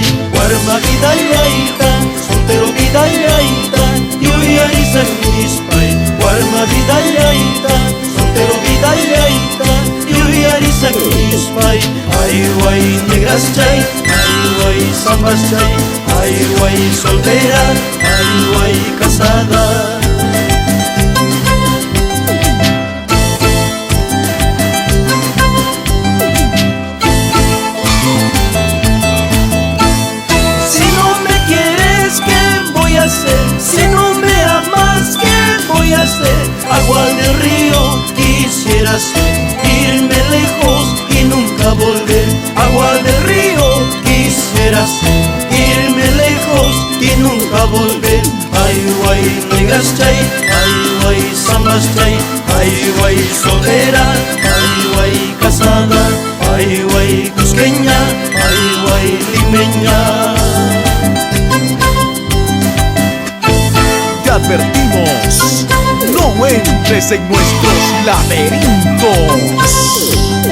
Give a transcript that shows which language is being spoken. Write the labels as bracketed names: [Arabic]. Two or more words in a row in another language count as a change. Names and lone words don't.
[Quechua] Warma vidallayta, soltero vidallayta, yuyarisak nispay. Warma vidallayta, soltero vidallayta, yuyarisak nispay. [Spanish] Ay, guay, negras chay, ay, guay, zambas chay, ay, guay, soltera, ay, guay, casada. Si no me amas, ¿qué voy a hacer? Agua del río quisiera ser, irme lejos y nunca volver. Agua del río quisiera ser, irme lejos y nunca volver. Ay, guay, negras chay, ay, guay, zambas chay, ay, guay, soltera, ay, guay, casada, ay, guay, cusqueña, ay, guay, limeña. Te advertimos, no entres en nuestros laberintos.